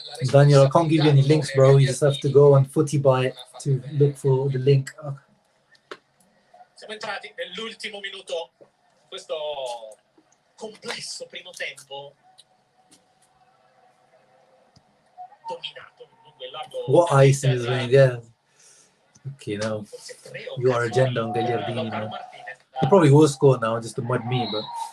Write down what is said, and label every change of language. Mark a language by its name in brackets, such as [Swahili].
[English] Daniel, I can't give you any links, bro. You just have to go on Footy Buy to look for the link. [Italian] Siamo entrati nell'ultimo minuto, questo complesso primo tempo dominato, lungo e largo. [English] What ice in his veins, yeah. Okay, now you are agenda on Gagliardini, man. He probably will score now just to mud me, but.